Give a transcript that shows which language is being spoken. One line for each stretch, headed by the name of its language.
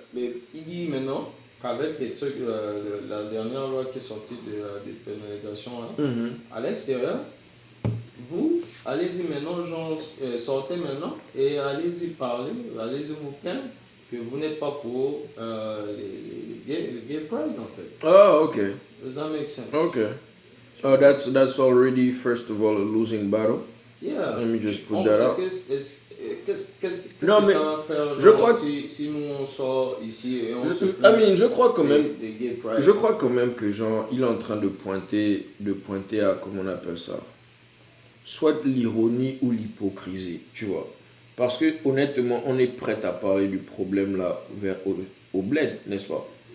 French: Mais il dit maintenant qu'avec les trucs, la dernière loi qui est sortie de la dépénalisation, à l'extérieur, vous, allez-y maintenant, genre, sortez maintenant et allez-y parler, allez-y vous plaindre que vous n'êtes pas pour les gay pride en fait. Oh, ok.
English: Does that make sense? Okay. Oh, that's already, first of all, a losing battle. Yeah. Let me just put that out.
French: Qu'est-ce que Non, mais ça va faire je crois si nous on sort ici et on se plaint je crois quand même des gay pride? Je crois quand même que genre il est en train de pointer à comment on appelle ça, soit l'ironie ou l'hypocrisie, tu vois. Parce que honnêtement, on est prêt à parler du problème là au bled, n'est-ce pas?